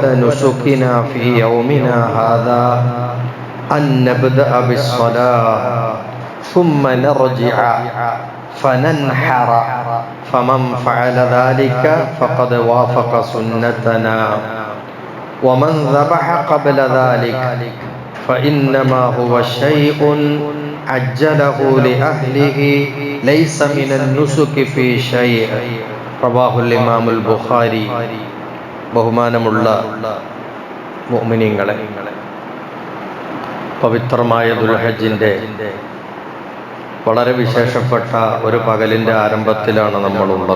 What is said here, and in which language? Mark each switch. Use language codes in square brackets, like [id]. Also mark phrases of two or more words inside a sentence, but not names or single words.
[ar] نسكنا في يومنا هذا أن نبدأ بالصلاة ثم نرجع فننحر، فمن فعل ذلك فقد وافق سنتنا، ومن ذبح قبل ذلك فإنما هو شيء عجله لأهله ليس من النسك في شيء. رواه الإمام البخاري. [ml] ബഹുമാനമുള്ള മുഅ്മിനീങ്ങളെ, പവിത്രമായ ദുൽഹജ്ജിൻ്റെ വളരെ വിശേഷപ്പെട്ട ഒരു പകലിൻ്റെ ആരംഭത്തിലാണ് നമ്മളുള്ളത്.